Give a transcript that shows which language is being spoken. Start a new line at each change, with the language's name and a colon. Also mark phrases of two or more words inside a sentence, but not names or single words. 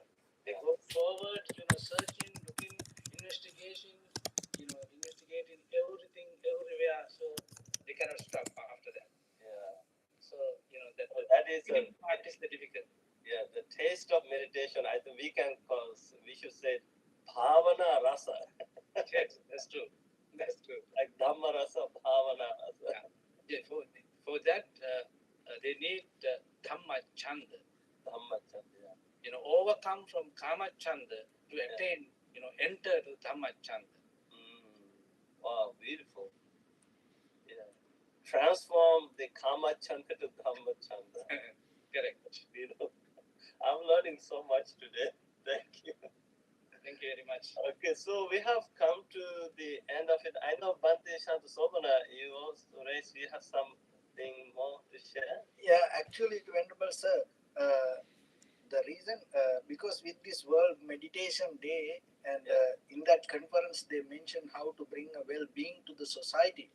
English: They go forward, searching, looking, investigating, investigating everything, everywhere. So they cannot stop after that. Yeah. So that So that is beginning part is the difficult. yeah, the taste of meditation. I think we should say
Pali: bhavana rasa,
English: Yes, that's true. That's true.
Pali: like dhamma rasa, bhavana rasa.
English: Yeah, for that they need
Pali: dhamma chanda. Dhamma chanda.
English: Overcome from
Pali: kama chanda
English: to attain, enter to
Pali: dhamma chanda.
English: Wow, beautiful. Yeah. Transform the
Pali: kama chanda
English: to
Pali: dhamma chanda.
English: Correct. I'm learning so much today. Thank you. Thank you very much. Okay, so we have come to the end of it. I know Bhante Shantasobana, you also raised, you have something more to share? Yeah, actually, Venerable Sir, the reason, because with this World Meditation Day, and in that conference, they mentioned how to bring a well-being to the society.